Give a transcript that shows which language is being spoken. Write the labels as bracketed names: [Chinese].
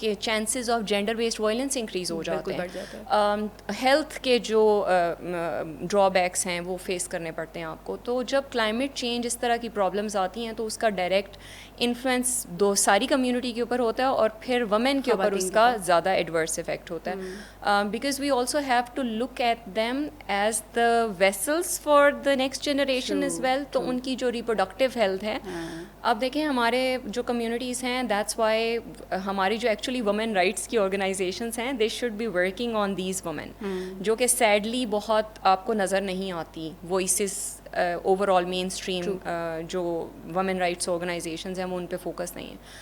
[Urdu] کے chances of gender based violence increase ہو جاتے ہیں. ہیلتھ کے جو ڈرا بیکس ہیں وہ فیس کرنے پڑتے ہیں آپ کو. تو جب کلائمیٹ چینج اس طرح کی پرابلمز آتی ہیں تو اس کا ڈائریکٹ انفلوئنس ساری کمیونٹی کے اوپر ہوتا ہے, اور پھر وومن کے اوپر اس کا زیادہ ایڈورس افیکٹ ہوتا ہے. [English] Because we also have to look at them as the vessels for the next generation as well. [Urdu] تو ان کی جو ریپروڈکٹیو ہیلتھ ہے, اب دیکھیں ہمارے جو کمیونٹیز ہیں, دیٹس وائی ہماری جو ایکچولی وومن رائٹس کی آرگنائزیشنس ہیں, [English] they should be working on these women, [Urdu] جو کہ سیڈلی بہت آپ کو نظر نہیں آتی وائسز اوور آل مین اسٹریم جو وومن رائٹس آرگنائزیشنز ہیں وہ ان پہ فوکس نہیں ہیں.